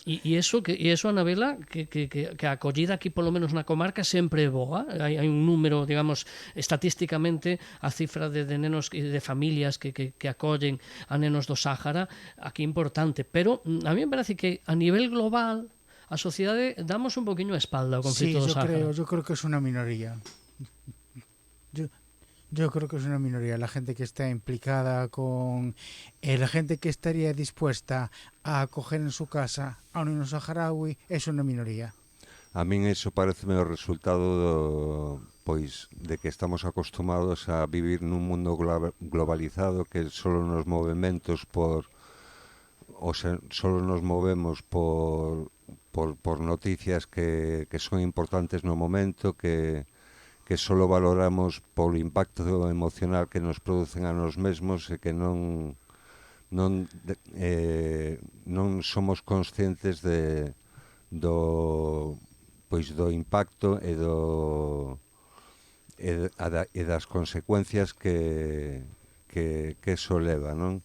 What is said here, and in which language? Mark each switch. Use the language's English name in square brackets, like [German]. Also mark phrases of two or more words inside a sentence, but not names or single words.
[Galician] E eso, Anabela, que a acollida aquí, polo menos na comarca, sempre é boa. Hai un número, digamos, estatísticamente, a cifra de nenos e de familias que acollen a nenos do Sáhara, aquí importante. Pero [Spanish] a mí me parece [Galician] que a nivel global, a sociedade damos un poquinho a espalda ao conflito do Sáhara. [Spanish] Yo creo que es una minoría. Yo creo que es una minoría la gente que está implicada con la gente que estaría dispuesta a acoger en su casa a un niño saharaui, es una minoría. [Galician] A min iso pareceme o resultado de que estamos acostumados a vivir nun mundo globalizado, que solo nos movementos solo nos movemos por noticias que son importantes no momento, que solo valoramos polo impacto emocional que nos producen a nos mesmos e que non somos conscientes do impacto e das consecuencias que eso leva, non?